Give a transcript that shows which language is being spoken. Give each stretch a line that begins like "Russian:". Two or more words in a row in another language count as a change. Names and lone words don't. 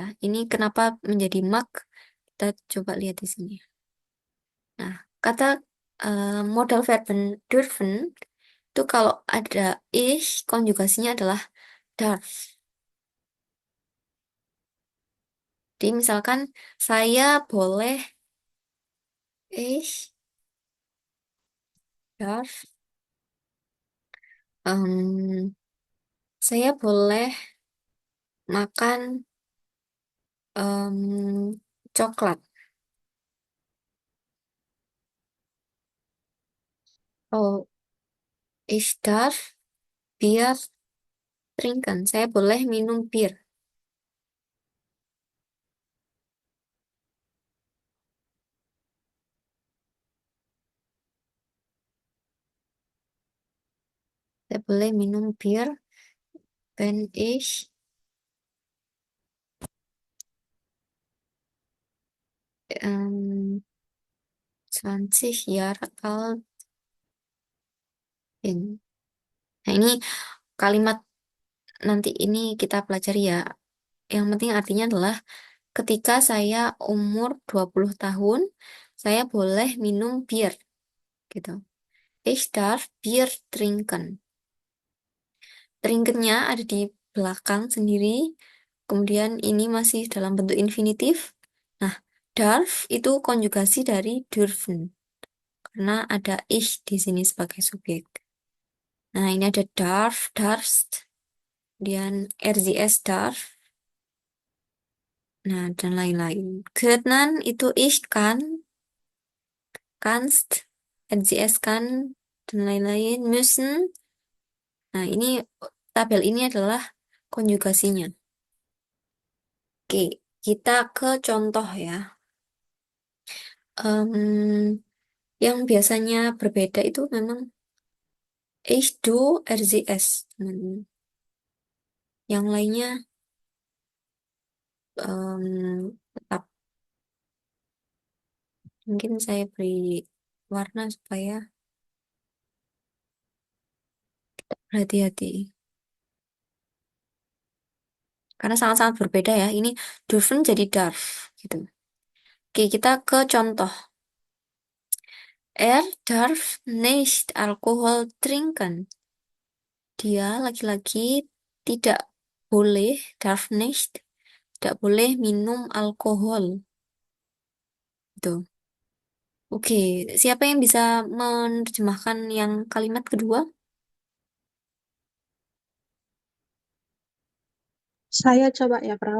Indonesian: Ini kenapa menjadi mag? Kita coba lihat di sini. Nah, kata
German: modal verben
Indonesian: dürfen itu kalau ada ich, konjugasinya adalah darf. Jadi misalkan saya boleh,
German: ich darf,
Indonesian: em, saya boleh makan coklat.
German: Oh, ich darf Bier trinken.
Indonesian: Saya boleh minum bir. Saya boleh minum bir
German: wenn ich 20 Jahre alt bin.
Indonesian: Nah, ini kalimat nanti ini kita pelajari ya. Yang penting artinya adalah ketika saya umur 20 tahun, saya boleh minum bir gitu.
German: Ich darf Bier trinken.
Indonesian: Trinkennya ada di belakang sendiri. Kemudian ini masih dalam bentuk infinitif. Nah, darf itu konjugasi dari dürfen. Karena ada ich di sini sebagai subjek. Nah, ini ada darf, darfst, kemudian RZS darf, nah, dan lain-lain. Können itu
German: ich kan, kannst,
Indonesian: RZS kan, dan lain-lain. Müssen, nah ini tabel ini adalah konjugasinya. Oke, kita ke contoh ya. Yang biasanya berbeda itu memang ich, du, RZS. Yang lainnya tetap. Mungkin saya beri warna supaya hati-hati. Karena sangat-sangat berbeda ya. Ini dürfen jadi darf gitu. Oke, kita ke contoh.
German: Er darf nicht Alkohol trinken.
Indonesian: Dia laki-laki tidak boleh,
German: darf nicht,
Indonesian: tidak boleh minum alkohol. Gitu. Oke, siapa yang bisa menerjemahkan yang kalimat kedua? Saya coba ya, Pral.